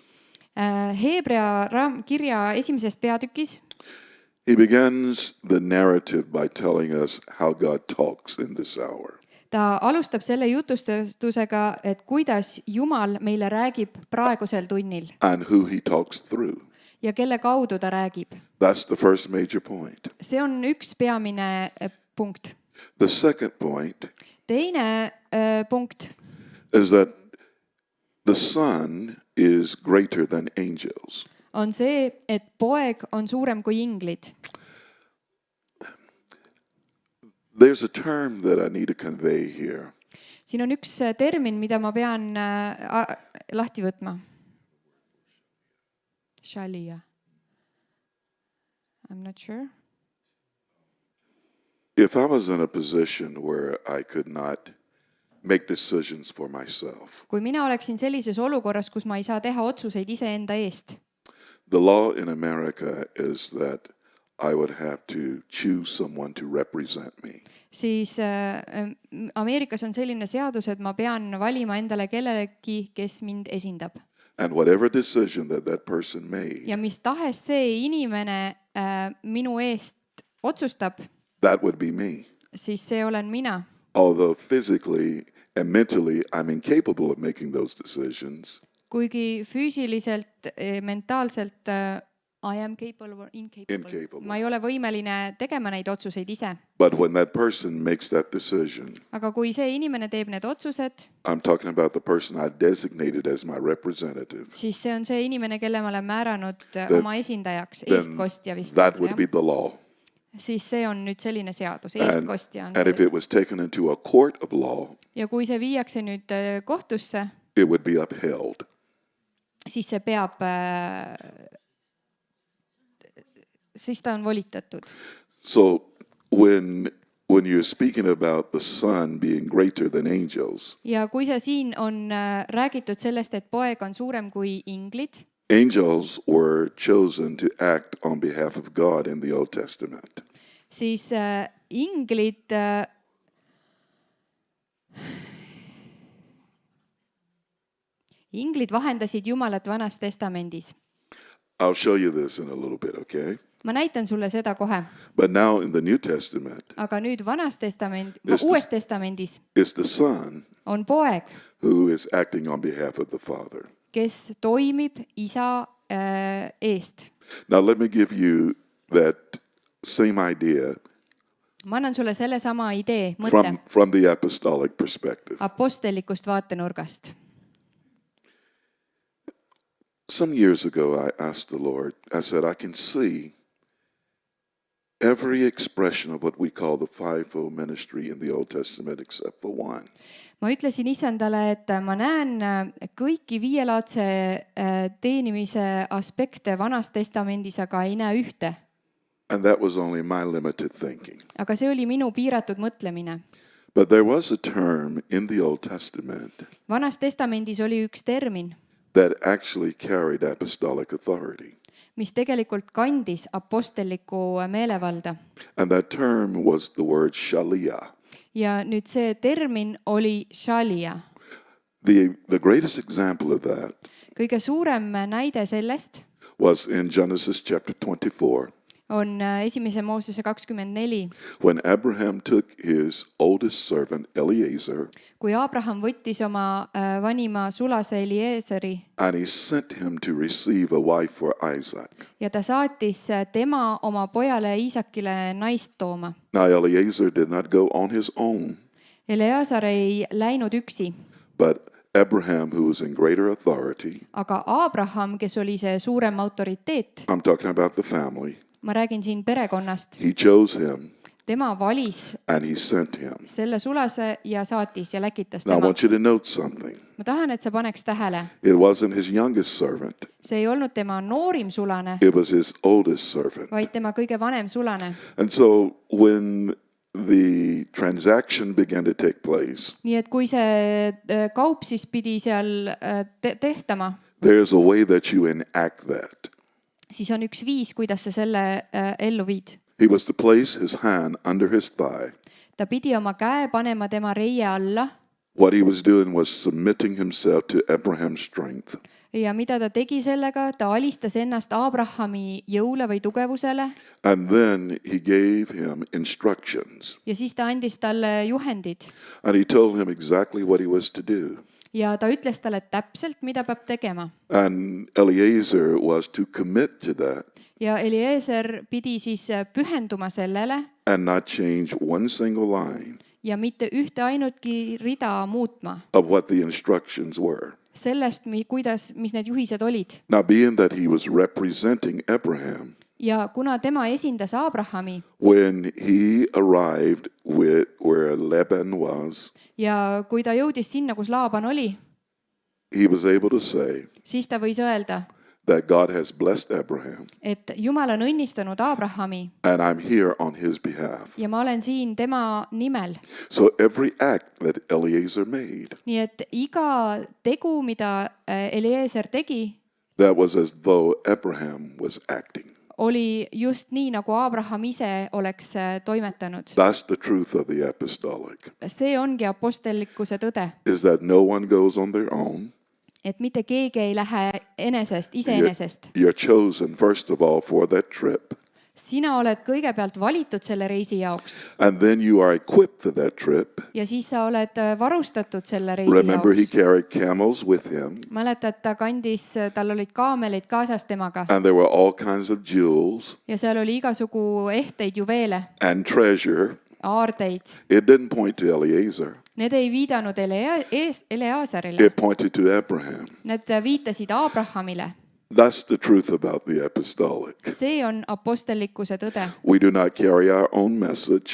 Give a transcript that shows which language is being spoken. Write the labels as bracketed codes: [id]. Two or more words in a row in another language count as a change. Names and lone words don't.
[et] Heebrea kirja esimeses peatükis [en] he begins the narrative by telling us how God talks in this hour. [et] ta alustab selle jutustusega, et kuidas Jumal meile räägib praegusel tunnil [en] and who he talks through. [et] ja kelle kaudu ta räägib. [en] That's the first major point. [et] See on üks peamine punkt. [en] The second point [et] Teine punkt [en] is that the Son is greater than angels. [et] on see, et poeg on suurem kui inglid. [en] There's a term that I need to convey here. [et] Siin on üks termin, mida ma pean lahti võtma. [en] Shalia. I'm not sure. If I was in a position where I could not make decisions for myself, [et] Kui mina oleksin sellises olukorras, kus ma ei saa teha otsuseid iseenda eest, [en] the law in America is that I would have to choose someone to represent me. [et] siis Ameerikas on selline seadus, et ma pean valima endale kellelegi, kes mind esindab. [en] And whatever decision that that person made, [et] Ja mis tahes see inimene minu eest otsustab, [en] that would be me. [et] siis see olen mina. [en] Although physically and mentally I'm incapable of making those decisions, [et] Kuigi füüsiliselt, mentaalselt [en] I am capable or incapable. Incapable. [et] Ma ei ole võimeline tegema neid otsuseid ise. [en] but when that person makes that decision, [et] Aga kui see inimene teeb need otsused, [en] I'm talking about the person I designated as my representative, [et] siis see on see inimene, kelle ma olen määranud oma esindajaks, [en] then [et] eestkostja vist. [en] that would be the law. [et] Siis see on nüüd selline seadus, [en] And, [et] eestkostja on. [en] and if it was taken into a court of law, [et] Ja kui see viiakse nüüd kohtusse, [en] it would be upheld. [et] siis see peab, siis ta on volitatud. [en] So when you're speaking about the Son being greater than angels, [et] Ja kui see siin on räägitud sellest, et poeg on suurem kui inglid, [en] angels were chosen to act on behalf of God in the Old Testament. [et] siis inglid vahendasid Jumalat Vanas Testamendis. [en] I'll show you this in a little bit, okay? [et] Ma näitan sulle seda kohe. [en] But now in the New Testament, [et] Aga nüüd [en] Yes, [et] Uues Testamendis [en] it's the Son [et] on poeg, [en] who is acting on behalf of the Father. [et] kes toimib isa eest. [en] Now let me give you that same idea [et] Ma annan sulle sellesama idee, mõtte [en] from the apostolic perspective. [et] apostellikust vaatenurgast. [en] Some years ago, I asked the Lord, I said, I can see every expression of what we call the fivefold ministry in the Old Testament except for one. [et] Ma ütlesin isandale, et ma näen kõiki viielaadse teenimise aspekte Vanas Testamendis, aga ei näe ühte. [en] And that was only my limited thinking. [et] Aga see oli minu piiratud mõtlemine. [en] But there was a term in the Old Testament [et] Vanas Testamendis oli üks termin, [en] that actually carried apostolic authority. [et] mis tegelikult kandis apostellikku meelevalda. [en] And that term was the word shalia. [et] Ja nüüd see termin oli shalia. [en] The greatest example of that [et] Kõige suurem näide sellest [en] was in Genesis chapter 24. [et] on esimese Moosese 24, [en] When Abraham took his oldest servant Eliezer [et] kui Abraham võttis oma vanima sulase Eliezeri [en] and he sent him to receive a wife for Isaac. [et] ja ta saatis tema oma pojale Iisakile naist tooma. [en] Now Eliezer did not go on his own, [et] Eleazar ei läinud üksi, [en] but Abraham, who was in greater authority, [et] aga Abraham, kes oli see suurem autoriteet, [en] I'm talking about the family, [et] ma räägin siin perekonnast, [en] he chose him [et] tema valis [en] and he sent him. [et] selle sulase ja saatis ja läkitas [en] Now I [et] tema. [en] want you to note something. [et] Ma tahan, et sa paneks tähele, [en] It wasn't his youngest servant, [et] see ei olnud tema noorim sulane, [en] it was his oldest servant. [et] vaid tema kõige vanem sulane. [en] And so when the transaction began to take place, [et] Nii et kui see kaup siis pidi seal tehtama, [en] there's a way that you enact that. [et] siis on üks viis, kuidas sa selle ellu viid. [en] He was to place his hand under his thigh. [et] Ta pidi oma käe panema tema reie alla. [en] What he was doing was submitting himself to Abraham's strength. [et] ja mida ta tegi sellega, ta alistas ennast Abrahami jõule või tugevusele [en] And then he gave him instructions. [et] ja siis ta andis talle juhendid [en] And he told him exactly what he was to do. [et] ja ta ütles talle täpselt, mida peab tegema. [en] And Eliezer was to commit to that [et] Ja Eliezer pidi siis pühenduma sellele [en] and not change one single line [et] ja mitte ühte ainutki rida muutma [en] of what the instructions were. [et] sellest, mis need juhised olid. [en] Now, being that he was representing Abraham, [et] Ja kuna tema esindas Abrahami [en] when he arrived with where Laban was, [et] ja kui ta jõudis sinna, kus Laaban oli, [en] he was able to say [et] siis ta võis öelda, [en] that God has blessed Abraham [et] et Jumal on õnnistanud Abrahami [en] and I'm here on his behalf. [et] ja ma olen siin tema nimel. [en] So every act that Eliezer made, [et] Nii et iga tegu, mida Eliezer tegi, [en] that was as though Abraham was acting. [et] oli just nii, nagu Abraham ise oleks toimetanud. [en] That's the truth of the apostolic, [et] See ongi apostellikkuse tõde, [en] is that no one goes on their own. [et] et mitte keegi ei lähe iseenesest. [en] You're chosen, first of all, for that trip. [et] Sina oled kõigepealt valitud selle reisi jaoks [en] And then you are equipped for that trip. [et] ja siis sa oled varustatud selle reisi [en] Remember, he [et] jaoks. [en] carried camels with him, [et] Mäletad, tal olid kaamelid kaasas temaga [en] and there were all kinds of jewels [et] ja seal oli igasugu ehteid juveele, [en] and treasure. [et] aardeid. [en] It didn't point to Eliezer, [et] Need ei viidanud Eleasarile, [en] it pointed to Abraham. [et] need viitasid Abrahamile. [en] That's the truth about the apostolic. [et] See on apostellikkuse tõde. [en] We do not carry our own message.